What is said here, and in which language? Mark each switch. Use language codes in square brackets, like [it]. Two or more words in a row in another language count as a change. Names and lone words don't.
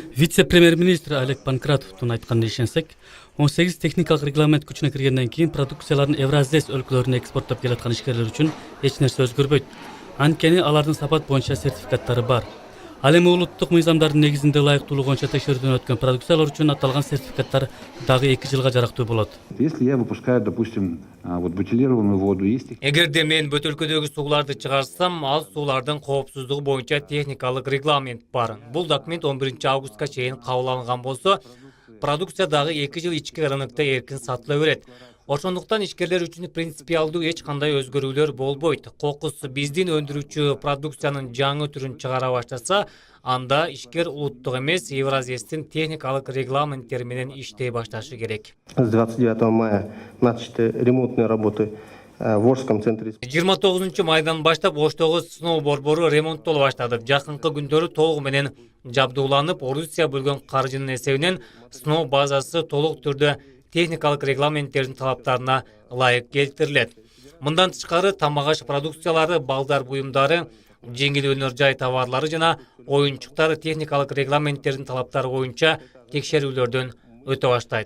[ky] Вице-премьер-министр Олег Панкратовдун айтканына ишенсек, 18 техникалык регламент күчүнө киргенден кийин продукцияларын Евразес өлкөлөрүнө экспорттоп келаткан ишкерлер үчүн эч нерсе өзгөрбөйт. Анткени алардын сапат боюнча сертификаттары бар. Ал эми улуттук мыйзамдардын негизинде ылайыктуулугу боюнча текшерүүдөн өткөн продукциялар үчүн аталган сертификаттар дагы 2 жылга жарактуу болот. [ru] Если я выпускаю, допустим, вот бутилированную воду, есть. [ky] Эгерде мен бөтөлкөдөгү сууларды чыгарсам, ал суулардын коопсуздугу боюнча техникалык регламент бар. Бул документ 11 августка чейин кабыл алынган болсо, продукция дагы 2 жыл ички рынокто эркин сатыла берет. Ошондуктан ишкерлер үчүн принципиалдуу эч кандай өзгөрүүлөр болбойт. Кокус биздин өндүрүүчү продукциянын жаңы түрүн чыгара баштаса, анда ишкер улуттук эмес Евразестин техникалык регламенттери менен иштей башташы керек. [ru] С 29 мая начаты ремонтные работы в Орском центре. [ky] 29 майдан баштап Оштогу сыноо борбору ремонттоло баштады. Жакынкы күндөрү толугу менен жабдууланып, Орусия бөлгөн каржынын эсебинен сыноо базасы толук түрдө техникалык регламенттердин талаптарына ылайык келтирилет. Мындан тышкары тамак-аш продукциялары, балдар буюмдары, жеңил өнөр жай товарлары жана оюнчуктар техникалык регламенттердин талаптары боюнча текшерүүлөрдөн өтө баштайт.